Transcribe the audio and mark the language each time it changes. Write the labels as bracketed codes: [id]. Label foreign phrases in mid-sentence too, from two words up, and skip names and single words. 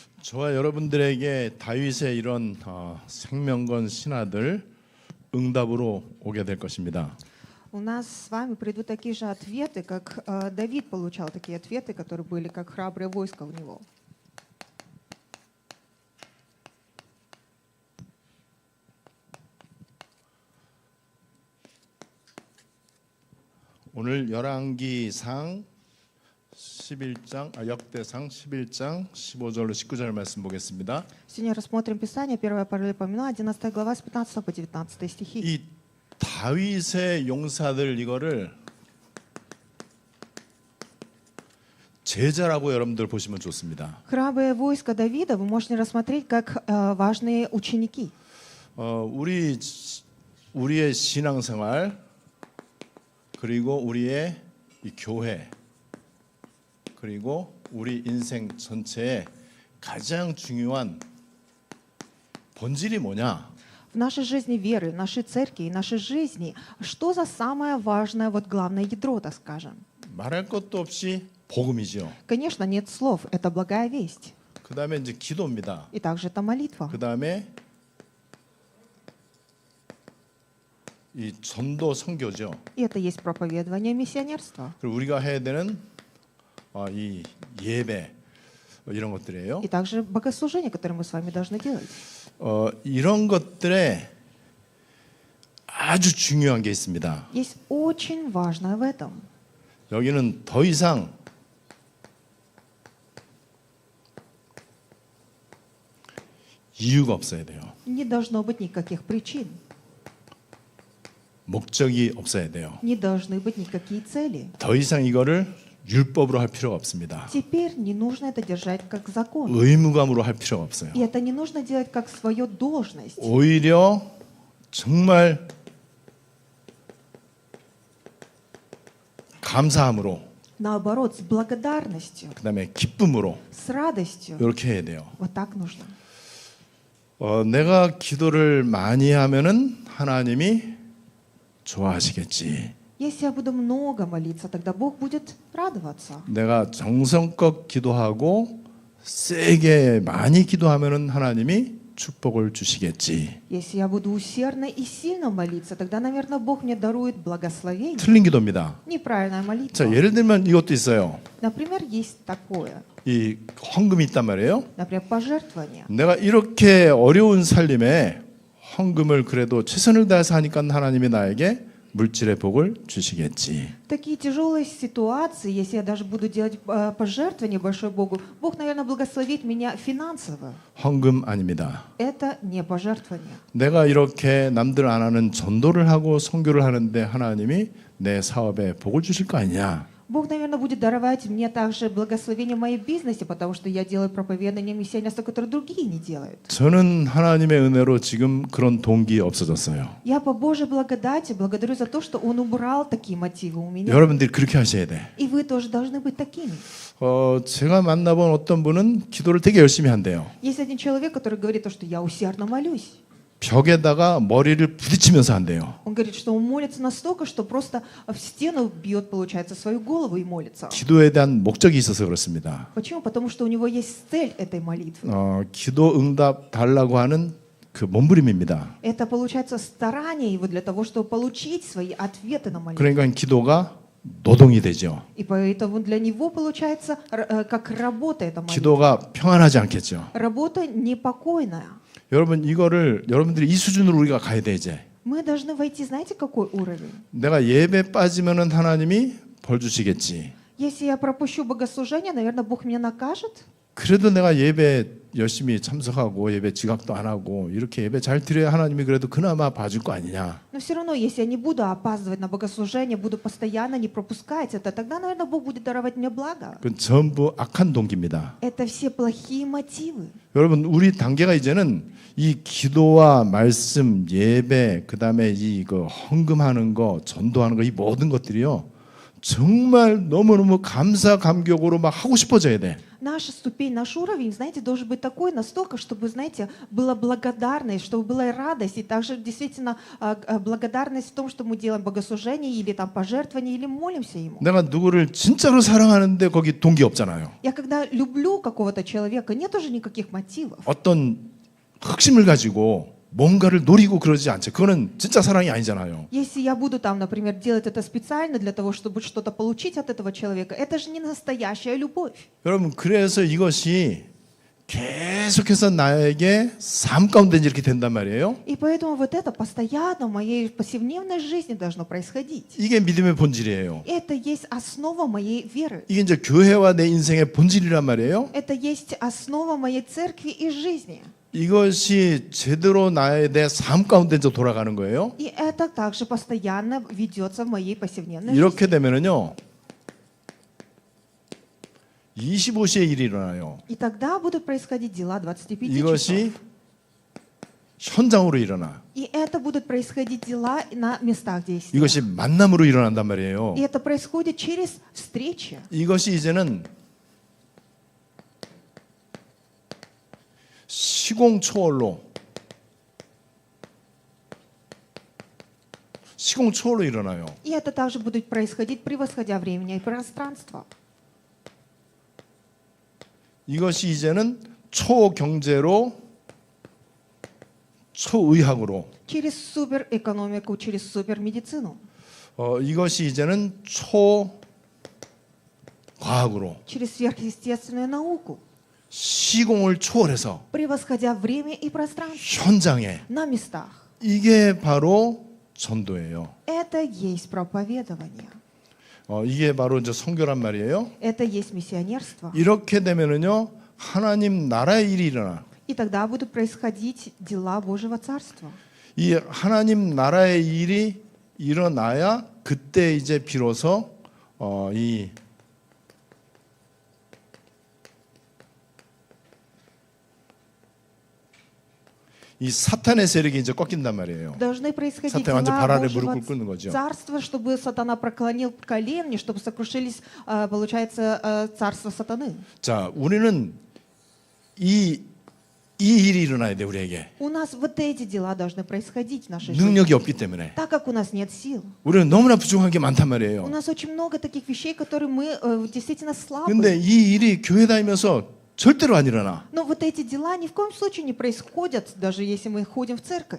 [ko] 저와 여러분들에게 다윗의 이런 생명건 신하들 응답으로 오게 될 것입니다. [ru] У нас с вами придут такие же ответы, как Давид получал такие ответы, которые были как храброе войско у него. [ko] 오늘 열왕기상 11장 역대상 11장 15절로 19절 말씀 보겠습니다. [ru] Сегодня рассмотрим Писание, 1 Паралипоменон, 11 глава с 15 по 19 стихи. [ko] 이 다윗의 용사들 이거를 제자라고 여러분들 보시면 좋습니다. [ru] Храброе войско Давида вы можете рассмотреть как важные ученики. [ko] 우리의 신앙생활 그리고 우리의 이 교회 그리고 우리 인생 전체의 가장 중요한 본질이 뭐냐? [ru] В нашей жизни веры, нашей церкви и нашей жизни, что за самое важное, вот главное ядро, так скажем? [ko] 말할 것도 없이 복음이죠. [ru] Конечно, нет слов, это благая весть. [ko] 그다음에 이제 기도입니다. [ru] И также это молитва. [ko] 그다음에 이 전도 선교죠. [ru] И это есть проповедование миссионерства. [ko] 그리고 우리가 해야 되는 이 예배 이런 것들이에요. [ru] И также богослужение, которое мы с вами должны делать. [ko] 이런 것들에 아주 중요한 게 있습니다. [ru] Есть очень важное в этом. [ko] 여기는 더 이상 이유가 없어야 돼요. [ru] Не должно быть никаких причин. [ko] 목적이 없어야 돼요. [ru] Не должны быть никакие цели. [ko] 더 이상 이거를 율법으로 할 필요가 없습니다. [ru] Теперь не нужно это держать как закон. [ko] 의무감으로 할 필요가 없어요. [ru] И это не нужно делать как свою должность. [ko] 오히려 정말 감사함으로 [ru] Наоборот, с благодарностью, [ko] 그다음에 기쁨으로 [ru] с радостью. [ko] 이렇게 해야 돼요. [ru] Вот так нужно. [ko] 내가 기도를 많이 하면은 하나님이 좋아하시겠지. [ru] Если я буду много молиться, тогда Бог будет радоваться. [ko] 내가 정성껏 기도하고 세게 많이 기도하면은 하나님이 축복을 주시겠지. [ru] Если я буду усердно и сильно молиться, тогда, наверное, Бог мне дарует благословение. [ko] 틀린 기도입니다. [ru] Неправильная молитва. [ko] 자, 예를 들면 이것도 있어요. [ru] Например, есть такое. [ko] 이 헌금이 있단 말이에요. [ru] Например, пожертвование. [ko] 내가 이렇게 어려운 살림에 헌금을 그래도 최선을 다해서 하니까 하나님이 나에게 물질의 복을 주시겠지. [ru] Такие тяжелые ситуации, если я даже буду делать пожертвование большое Богу, Бог, наверное, благословит меня финансово. [ko] 헌금 아닙니다. [ru] Это не пожертвование. [ko] 내가 이렇게 남들 안 하는 전도를 하고 선교를 하는데 하나님이 내 사업에 복을 주실 거 아니냐. [ru] Бог, наверное, будет даровать мне также благословение в моем бизнесе, потому что я делаю проповедание миссионерства, которое другие не делают. [ko] 저는 하나님의 은혜로 지금 그런 동기 없어졌어요. [ru] Я по Божьей благодати благодарю за то, что Он убрал такие мотивы у меня. [ko] 여러분들이 그렇게 하셔야 돼. [ru] И вы тоже должны быть такими. [ko] 제가 만나본 어떤 분은 기도를 되게 열심히 한대요. [ru] Есть один человек, который говорит, что я усердно молюсь. [ko] 벽에다가 머리를 부딪히면서 한대요. [ru] Он говорит, что он молится настолько, что просто в стену бьет, получается, свою голову и молится. [ko] 기도에 대한 목적이 있어서 그렇습니다. [ru] Почему? Потому что у него есть цель этой молитвы. [ko] 기도 응답 달라고 하는 그 몸부림입니다. [ru] Это, получается, старание его для того, чтобы получить свои ответы на молитву. [ko] 그러니까 기도가 노동이 되죠. [ru] И поэтому для него, получается, как работа эта молитва. [ko] 기도가 평안하지 않겠죠. [ru] Работа непокойная. [ko] 여러분 이거를 여러분들이 이 수준으로 우리가 가야 돼 이제. [ru] Мы должны войти, знаете, какой уровень? [ko] 내가 예배 빠지면은 하나님이 벌 주시겠지. [ru] Если я пропущу богослужение, наверное, Бог меня накажет. [ko] 그래도 내가 예배 열심히 참석하고 예배 지각도 안 하고 이렇게 예배 잘 드려야 하나님이 그래도 그나마 봐줄 거 아니냐. [ru] Но все равно, если я не буду опаздывать на богослужение, буду постоянно не пропускать это, тогда, наверное, Бог будет даровать мне благо. [ko] 그건 전부 악한 동기입니다. [ru] Это все плохие мотивы. [ko] 여러분 우리 단계가 이제는 이 기도와 말씀, 예배, 그다음에 이 헌금하는 거, 전도하는 거 이 모든 것들이요 정말 너무너무 감사 감격으로 막 하고 싶어져야 돼. [ru] Наша ступень, наш уровень, знаете, должен быть такой настолько, чтобы, знаете, была благодарность, чтобы была радость, и также действительно благодарность в том, что мы делаем богослужение или там пожертвование, или молимся Ему. [ko] 내가 누구를 진짜로 사랑하는데 거기 동기 없잖아요. [ru] Я когда люблю какого-то человека, нет уже никаких мотивов. [ko] 어떤 흑심을 가지고 뭔가를 노리고 그러지 않죠. 그거는 진짜 사랑이 아니잖아요. [ru] Если я буду там, например, делать это специально для того, чтобы что-то получить от этого человека, это же не настоящая любовь. [ko] 여러분, 그래서 이것이 계속해서 나에게 삶 가운데 이렇게 된단 말이에요. [ru] И поэтому вот это постоянно в моей повседневной жизни должно происходить. [ko] 이게 믿음의 본질이에요. [ru] Это есть основа моей веры. [ko] 이게 이제 교회와 내 인생의 본질이란 말이에요. [ru] Это есть основа моей церкви и жизни. [ko] 이것이 제대로 내 삶 가운데 이제 돌아가는 거예요. [ru] И это также постоянно ведется в моей повседневной жизни. [ko] 이렇게 되면은요, 25시에 일이 일어나요. [ru] И тогда будут происходить дела 25 часов. [ko] 이것이 현장으로 일어나. [ru] И это будут происходить дела на местах действия. [ko] 이것이 만남으로 일어난단 말이에요. [ru] И это происходит через встречи. [ko] 이것이 이제는 시공초월로 일어나요. [ru] И это также будет происходить, превосходя время и пространство. [ko] 이것이 이제는 초경제로 초의학으로 [ru] Через суперэкономику, через супермедицину. [ko] 이것이 이제는 초과학으로 [ru] Через сверхъестественную науку. [ko] 시공을 초월해서 [ru] Превосходя время и пространство. [ko] 현장에 [ru] На местах. [ko] 이게 바로 전도예요. [ru] Это есть проповедование. [ko] 이게 바로 이제 선교란 말이에요. [ru] Это есть миссионерство. [ko] 이렇게 되면은요, 하나님 나라의 일이 일어나. [ru] И тогда будут происходить дела Божьего Царства. [ko] 이 하나님 나라의 일이 일어나야 그때 이제 비로소 이 사탄의 세력이 이제 꺾인단 말이에요. [ru] Должны происходить [ko] 사탄이 완전 [ru] дела [ko] 발 아래 [ru] Божьего [ko] 무릎 꿇는 거죠. [ru] Царства, чтобы сатана преклонил колени, чтобы сокрушились, получается, царство сатаны. [ko] 자, 우리는 이 일이 일어나야 돼 우리에게. [ru] У нас вот эти дела должны происходить в нашей жизни. [ko] 능력이 없기 때문에. [ru] Так как у нас нет сил. [ko] 우리는 너무나 부족한 게 많단 [ru] У [ko] 말이에요. [ru] нас очень много таких вещей, которые мы действительно [ko] 근데 [ru] слабы. [ko] 이 일이 교회 다니면서 절대로 안 일어나. [ru] Но вот эти дела ни в коем случае не происходят, даже если мы ходим в церковь.